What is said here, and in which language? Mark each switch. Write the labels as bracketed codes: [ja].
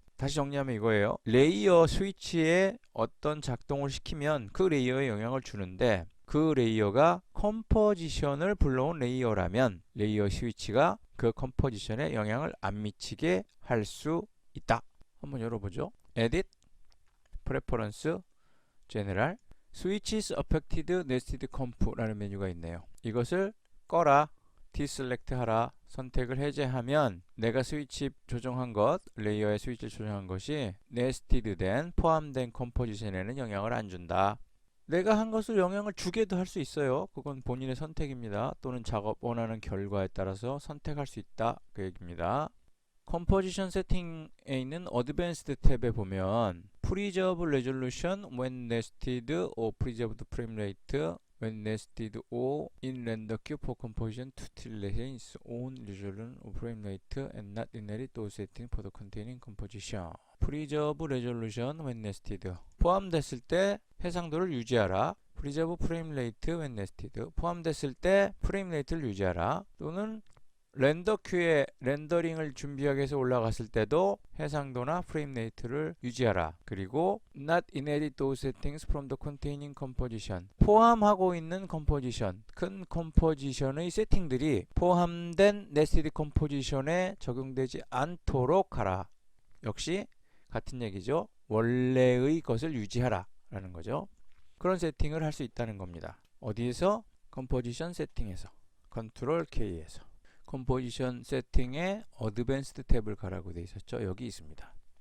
[ko] 다시 정리하면 이거예요. 레이어 스위치에 어떤 작동을 시키면 그 레이어에 영향을 주는데, 그 레이어가 컴포지션을 불러온 레이어라면 레이어 스위치가 그 컴포지션에 영향을 안 미치게 할 수 있다. 한번 열어보죠. Edit, Preference, General, Switches Affected Nested Comp라는 메뉴가 있네요. 이것을 꺼라, 디셀렉트 하라, 선택을 해제하면 내가 스위치 조정한 것, 레이어의 스위치를 조정한 것이 네스티드 된, 포함된 컴포지션에는 영향을 안 준다. 내가 한 것을 영향을 주게도 할 수 있어요. 그건 본인의 선택입니다. 또는 작업 원하는 결과에 따라서 선택할 수 있다, 그 얘기입니다. 컴포지션 세팅에 있는 어드밴스드 탭에 보면 [en] Preserve Resolution when nested or Preserved Frame Rate when nested or in render queue for composition to retain its own resolution or frame rate and not inherit those settings for the containing composition. Preserve Resolution when nested. [ko] 포함됐을 때 해상도를 유지하라. [en] Preserve Frame Rate when nested. [ko] 포함됐을 때 프레임 레이트를 유지하라. 또는 렌더 큐에 렌더링을 준비하기 위해서 올라갔을 때도 해상도나 프레임 레이트를 유지하라. [en] 그리고 not inherit those settings from the containing composition. [ko] 포함하고 있는 컴포지션, 큰 컴포지션의 세팅들이 포함된 nested 컴포지션에 적용되지 않도록 하라. 역시 같은 얘기죠. 원래의 것을 유지하라 라는 거죠. 그런 세팅을 할 수 있다는 겁니다. 어디에서? 컴포지션 세팅에서, 컨트롤 K에서. 컴포지션 세팅에 어드밴스드 탭을 가라고 되어 있었죠. 여기 있습니다.